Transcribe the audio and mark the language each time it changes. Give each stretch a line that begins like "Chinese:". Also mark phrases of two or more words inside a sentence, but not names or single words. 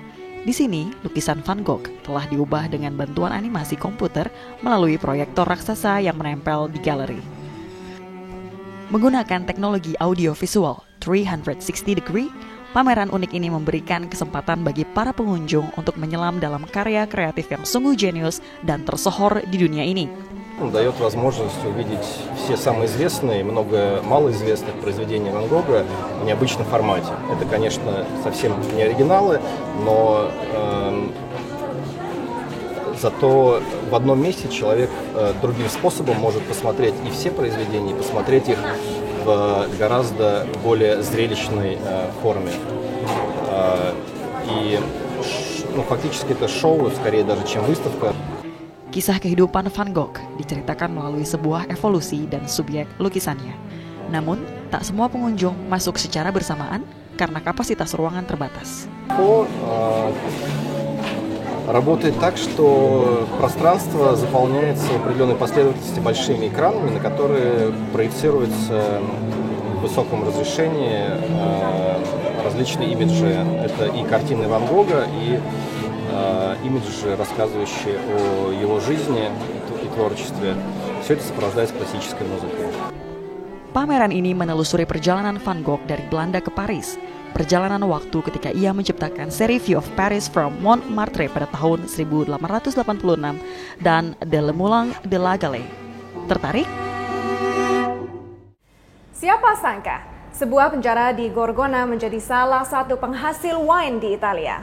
Indonesian: Di sini, lukisan Van Gogh telah diubah dengan bantuan animasi komputer melalui proyektor raksasa yang menempel di galeri. Menggunakan teknologi audio-visual 360 degree, pameran unik ini memberikan kesempatan bagi para pengunjung untuk menyelam dalam karya kreatif yang sungguh jenius dan tersohor di dunia ini.
Russian: Дает возможность увидеть все самые известные, много малоизвестных произведений Ван Гога в необычном формате. Это, конечно, совсем не оригиналы, но зато в одном месте человек другим способом может посмотреть и все произведения, и посмотреть их в гораздо более зрелищной форме. И фактически это шоу, скорее даже, чем выставка.
Indonesian: Kisah kehidupan Van Gogh diceritakan melalui sebuah evolusi dan subjek lukisannya. Namun, tak semua pengunjung masuk secara bersamaan karena kapasitas ruangan terbatas.
Russian: Работает так, что пространство заполняется в определенной последовательности большими экранами, на которые проецируются в высоком разрешении различные имиджи. Это и картины Ван Гога, и имиджи, рассказывающие о его жизни и творчестве. Все это сопровождается классической музыкой.
Indonesian: Pameran ini menelusuri perjalanan Van Gogh dari Belanda ke Paris, perjalanan waktu ketika ia menciptakan seri View of Paris from Montmartre pada tahun 1886 dan De Le Moulin de la Galette. Tertarik? Siapa sangka sebuah penjara di Gorgona menjadi salah satu penghasil wine di Italia.